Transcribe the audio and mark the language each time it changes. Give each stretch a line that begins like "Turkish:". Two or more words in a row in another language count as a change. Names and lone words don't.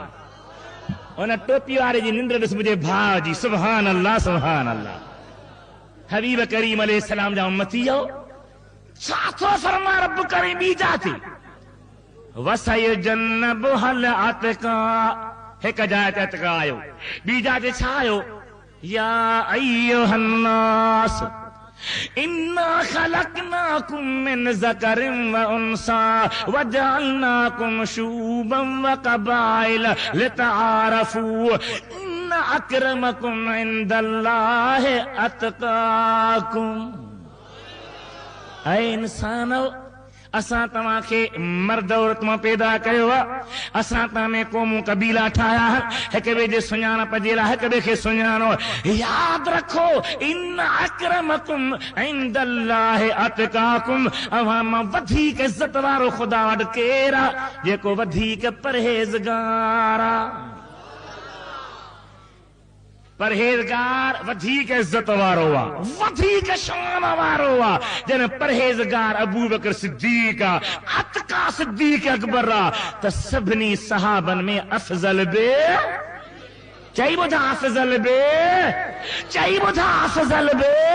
Sindhi: उन टोपी वारे जी निंड ॾिस मुंहिंजे भाउ जी,
Arabic: سبحان الله سبحان الله.
Sindhi: हबीब करीम अलैहिस्सलाम जा उम्मती हो, छा थो फरमा रब करीम ॿी जाति,
Arabic: وسيجنبها الأتقى.
Sindhi: हिक जाइ ते अतक़ा आयो, ॿी जाइ ते छा आयो?
Arabic: يا أيها الناس إنا خلقناكم من ذكر وأنثى وجعلناكم شعوبا وقبائل لتعارفوا إن أكرمكم عند الله أتقاكم.
Sindhi: ऐ इंसानो, असां तव्हांखे मर्द औरत मां पैदा कयो आहे, असां तव्हां में क़ौमूं कबीला ठाहिया आहिनि, हिक ॿिए जे सुञाणप जे लाइ हिक ॿिए खे सुञाणो। यादि रखो,
Arabic: إن أكرمكم عند الله أتقاكم,
Sindhi: अव्हां मां वधीक इज़त वारो ख़ुदा वटि केरु आहे? जेको वधीक परहेज़गार आहे। परहेज़गार वधीक इज़त वारो आहे, वधीक शान वारो आहे। जन परहेज़गार अबू बकर सिद्दीक़ आहे, अतक़ा सिद्दीक़ अकबर आहे, त सभिनी सहाबन में अफ़ज़ल बि चई ॿुधा, अफ़ज़ल बि चई ॿुधा, अफ़ज़ल बि।